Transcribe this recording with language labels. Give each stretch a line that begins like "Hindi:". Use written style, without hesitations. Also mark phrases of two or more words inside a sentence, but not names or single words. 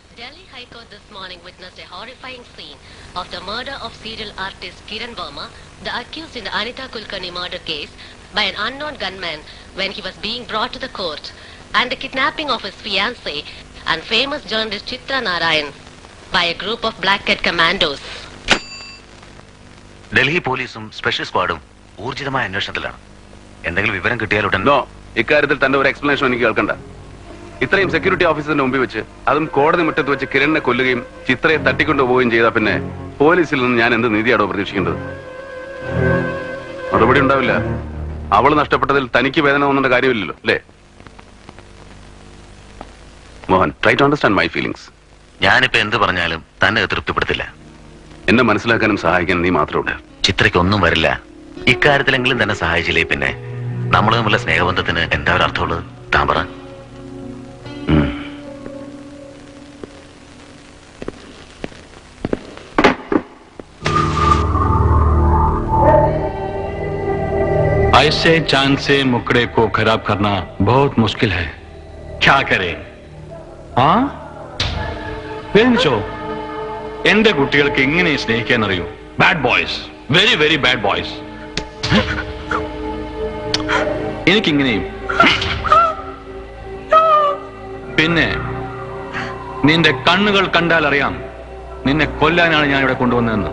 English: Delhi High Court this morning witnessed a horrifying scene of the murder of serial artist Kiran Verma, the accused in the Anita Kulkarni murder case, by an unknown gunman when he was being brought to the court, and the kidnapping of his fiancée and famous journalist Chitra Narayan by a group of Black Cat commandos.
Malayalam: ഡൽഹി പോലീസും സ്പെഷ്യൽ സ്ക്വാഡും ഊർജിതമായ അന്വേഷണത്തിലാണ്. എന്തെങ്കിലും വിവരം കിട്ടിയാലുടൻ ഇക്കാര്യത്തിൽ തന്റെ ഒരു എക്സ്പ്ലനേഷൻ എനിക്ക് കേൾക്കണ്ട. ഇത്രയും സെക്യൂരിറ്റി ഓഫീസറിന്റെ മുമ്പിൽ വെച്ച്, അതും കോടതി മുറ്റത്ത് വെച്ച് കിരണിനെ കൊല്ലുകയും ചിത്രയെ തട്ടിക്കൊണ്ടുപോവുകയും ചെയ്താൽ പിന്നെ പോലീസിൽ നിന്ന് ഞാൻ എന്ത് നീതിയാണോ പ്രതീക്ഷിക്കേണ്ടത്? മറുപടി ഉണ്ടാവില്ല. അവൾ നഷ്ടപ്പെട്ടതിൽ തനിക്ക് വേദന തോന്നേണ്ട കാര്യമില്ലല്ലോ, അല്ലേ?
English: മോഹൻ, try to understand my feelings.
Malayalam: ഞാനിപ്പോ എന്ത് പറഞ്ഞാലും തന്നെ തൃപ്തിപ്പെടുത്തില്ല. എന്നെ മനസ്സിലാക്കാനും സഹായിക്കാനും നീ മാത്രമുണ്ട്. ചിത്രയ്ക്ക് ഒന്നും വരില്ല. ഇക്കാര്യത്തിലെങ്കിലും തന്നെ സഹായിച്ചില്ലേ പിന്നെ നമ്മൾ തമ്മിലുള്ള സ്നേഹബന്ധത്തിന് എന്താ ഒരു അർത്ഥമുള്ളത്? താൻ പറ.
Hindi: ऐसे चांद से मुकड़े को खराब करना बहुत मुश्किल है. क्या करें? हाँ,
Malayalam: എന്റെ കുട്ടികൾക്ക് എങ്ങനെ സ്നേഹിക്കാൻ അറിയൂ?
English: bad boys, very very bad boys. എനിക്കിങ്ങനെയും.
Malayalam: പിന്നെ നിന്റെ കണ്ണുകൾ കണ്ടാൽ അറിയാം നിന്നെ കൊല്ലാനാണ് ഞാൻ ഇവിടെ കൊണ്ടുവന്നതെന്ന്.